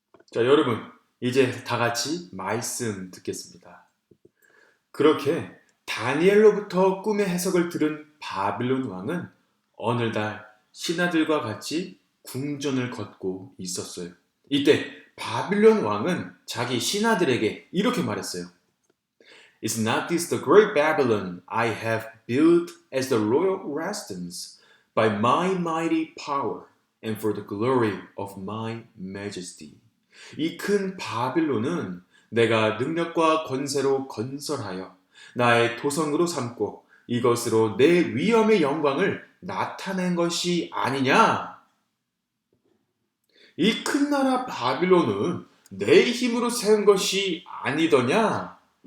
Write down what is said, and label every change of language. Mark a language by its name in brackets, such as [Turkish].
[Korean] 자, 여러분, 이제 다 같이 말씀 듣겠습니다. 그렇게 다니엘로부터 꿈의 해석을 들은 바빌론 왕은 어느날 신하들과 같이 궁전을 걷고 있었어요. 이때 바빌론 왕은 자기 신하들에게 이렇게 말했어요. [English] Is not this the great Babylon I have built as the royal residence by my mighty power and for the glory of my majesty? [Korean] 이 큰 바빌론은 내가 능력과 권세로 건설하여 나의 도성으로 삼고 이것으로 내 위엄의 영광을 나타낸 것이 아니냐? 이 큰 나라 바빌론은 내 힘으로 세운 것이 아니더냐?